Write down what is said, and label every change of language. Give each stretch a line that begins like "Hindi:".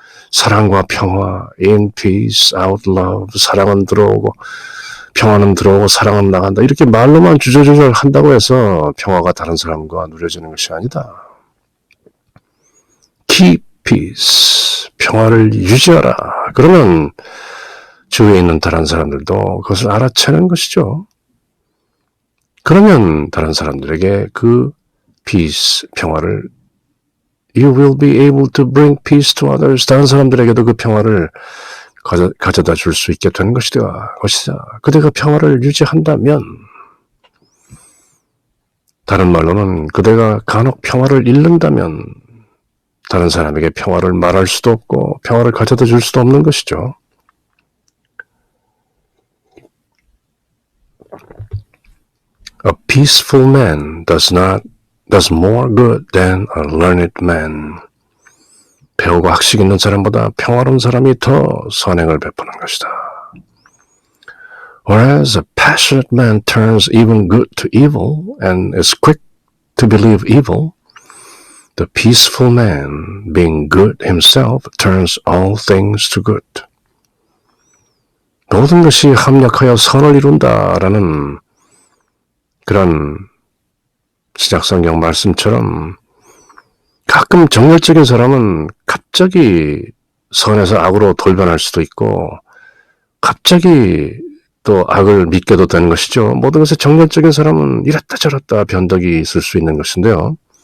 Korean: 사랑과 평화
English: in peace out love
Korean: 사랑은 들어오고 평화는 들어오고 사랑은 나간다 이렇게 말로만 주저주저 한다고 해서 평화가 다른 사람과 누려지는 것이 아니다.
English: Keep peace
Korean: 평화를 유지하라. 그러면 주위에 있는 다른 사람들도 그것을 알아채는 것이죠. 그러면 다른 사람들에게 그 peace, 평화를
English: You will be able to bring peace to others.
Korean: 다른 사람들에게도 그 평화를 가져다 줄 수 있게 되는 것이다. 그대가 평화를 유지한다면, 다른 말로는 그대가 간혹 평화를 잃는다면 다른 사람에게 평화를 말할 수도 없고 평화를 가져다 줄 수도 없는 것이죠.
English: A peaceful man does more good than a learned man.
Korean: 배우고 학식 있는 사람보다 평화로운 사람이 더 선행을 베푸는 것이다.
English: Whereas a passionate man turns even good to evil and is quick to believe evil, the peaceful man, being good himself, turns all things to good.
Korean: 모든 것이 합력하여 선을 이룬다라는 그런 신약성경 말씀처럼 가끔 정열적인 사람은 갑자기 선에서 악으로 돌변할 수도 있고 갑자기 또 악을 믿게도 되는 것이죠. 모든 것에 정열적인 사람은 이랬다 저랬다 변덕이 있을 수 있는 것인데요.